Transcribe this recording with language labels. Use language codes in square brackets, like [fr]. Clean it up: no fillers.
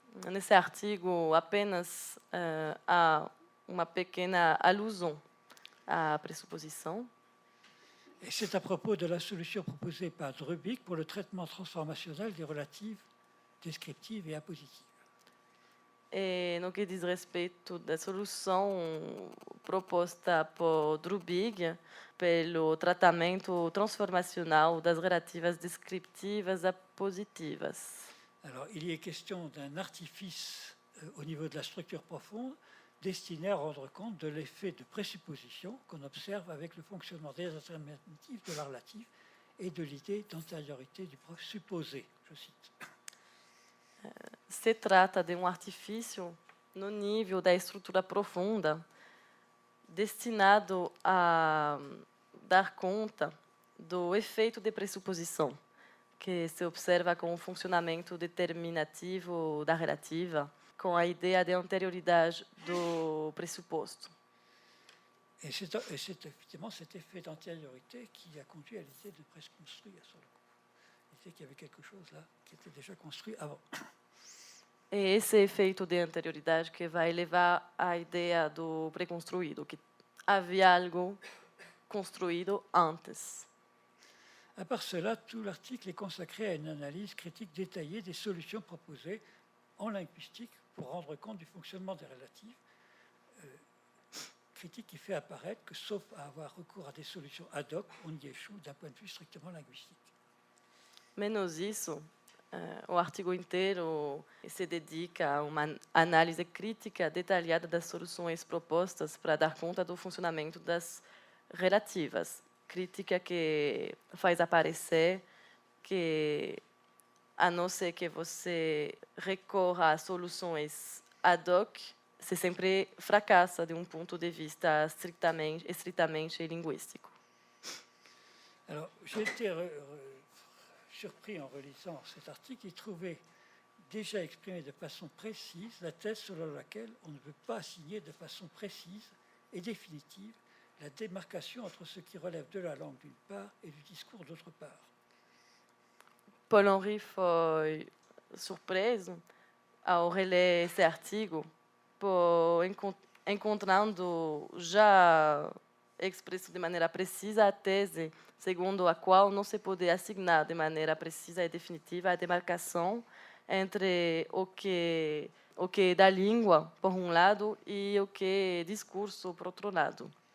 [pt] Nesse artigo, apenas há uma pequena alusão à pressuposição. [fr] Et c'est à propos de la solution proposée par Drubik pour le traitement transformationnel des relatives descriptives et appositives. [pt] E no que diz respeito da solução proposta por Drubik pelo tratamento transformacional das relativas descriptivas appositivas. [fr] Alors, il y est question d'un artifice au niveau de la structure profonde, destinée à rendre compte de l'effet de présupposition qu'on observe avec le fonctionnement des alternatives de la relative et de l'idée d'antériorité du présupposé, je cite. [pt] Se trata de artifício no nível da estrutura profunda, destinado a dar conta do efeito de pressuposição, que se observa com o funcionamento determinativo da relativa, com a ideia de anterioridade do pressuposto. [fr] Et c'est effectivement cet effet d'antériorité qui a conduit à l'idée de presque construire sur le coup. L'idée qu'il y avait quelque chose là qui était déjà construit avant. [pt] É esse efeito de anterioridade que vai levar à ideia do preconstruído, que havia algo construído antes. [fr] À part cela, tout l'article est consacré à une analyse critique détaillée des solutions proposées en linguistique pour rendre compte du fonctionnement des relatives, critique qui fait apparaître que, sauf à avoir recours à des solutions ad hoc, on y échoue d'un point de vue strictement linguistique. [pt] Menos isso, o artigo inteiro se dedica a uma análise crítica detalhada das soluções propostas para dar conta do funcionamento das relativas. Crítica que faz aparecer que, a não ser que você recorra a soluções ad hoc, você sempre fracassa de ponto de vista estritamente linguístico. [fr] Alors, j'ai été surpris en relisant cet article, il trouvait déjà exprimé de façon précise la thèse selon laquelle on ne peut pas assigner de façon précise et définitive la démarcation entre ce qui relève de la langue d'une part et du discours d'autre part. [pt] Paul Henry foi surpreso ao reler esse artigo, por encontrando já expresso de maneira precisa a tese segundo a qual não se pode assignar de maneira precisa e definitiva a demarcação entre o que é da língua, por um lado, e o que é discurso, por outro lado.